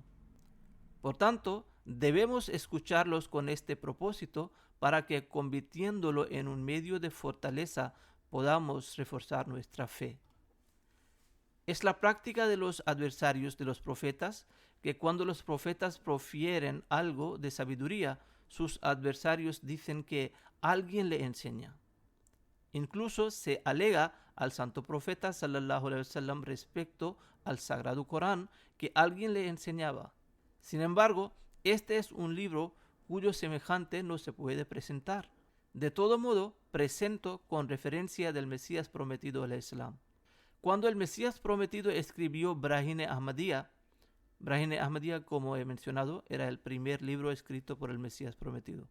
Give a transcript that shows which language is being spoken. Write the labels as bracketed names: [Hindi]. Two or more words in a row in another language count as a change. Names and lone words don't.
[Spanish] Por tanto, debemos escucharlos con este propósito para que, convirtiéndolo en un medio de fortaleza, podamos reforzar nuestra fe. Es la práctica de los adversarios de los profetas que cuando los profetas profieren algo de sabiduría, sus adversarios dicen que alguien le enseña. Incluso se alega al santo profeta [Arabic] صلى الله عليه وسلم [Spanish] respecto al sagrado Corán que alguien le enseñaba. Sin embargo, este es un libro cuyo semejante no se puede presentar. De todo modo, presento con referencia del Mesías prometido al Islam. Cuando el Mesías prometido escribió Brahine Ahmadiyya, como he mencionado, era el primer libro escrito por el Mesías prometido.